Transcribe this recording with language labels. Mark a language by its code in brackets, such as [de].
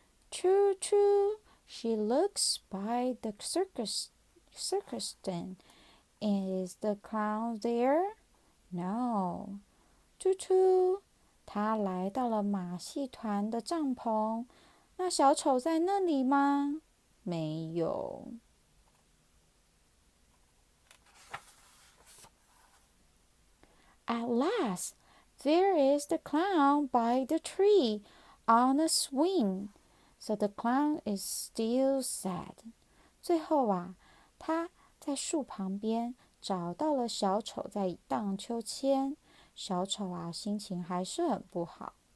[en] Choo choo, she looks by the circus tent. Is the clown there? No. [zh] Choo choo, 他来到了马戏团的帐篷。那小丑在那里吗？没有。 [en] At last, there is the clown by the tree on a swing. So the clown is still sad. [zh] 最后啊，他在树旁边找到了小丑在荡秋千。小丑啊，心情还是很不好。